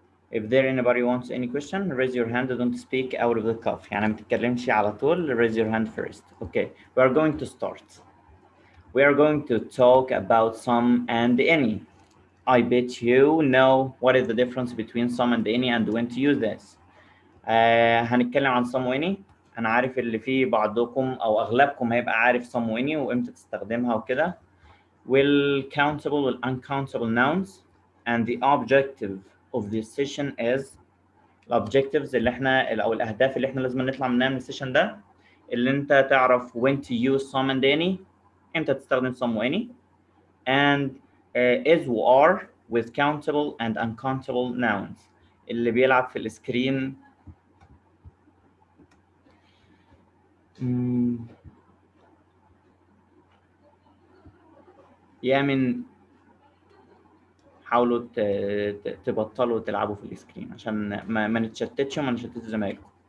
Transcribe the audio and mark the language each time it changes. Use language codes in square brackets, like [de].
[en] If there anybody wants any question, raise your hand. Don't speak out of the cuff. [ar] يعني ما تتكلمش على طول. [en] Raise your hand first. Okay. We are going to start. We are going to talk about some and any. I bet you know what is the difference between some and any and when to use this. [ar] هنتكلم عن some واني. أنا عارف اللي فيه بعضكم أو أغلبكم هيبقى عارف some واني وإمتى تستخدمها وكده. [en] Will countable and uncountable nouns, and the objective of this session is [ar] الobjectives اللي احنا أو الأهداف اللي احنا لازم نطلع منها من السيشن ده اللي أنت تعرف [en] when to use some and any، [ar] إمتى تستخدم [en] some واني، and is و are with countable and uncountable nouns. [ar] اللي بيلعب في السكرين يامن حاولوا تبطلوا تلعبوا في السكرين عشان ما نتشتتش وما نشتتش زمايلكم.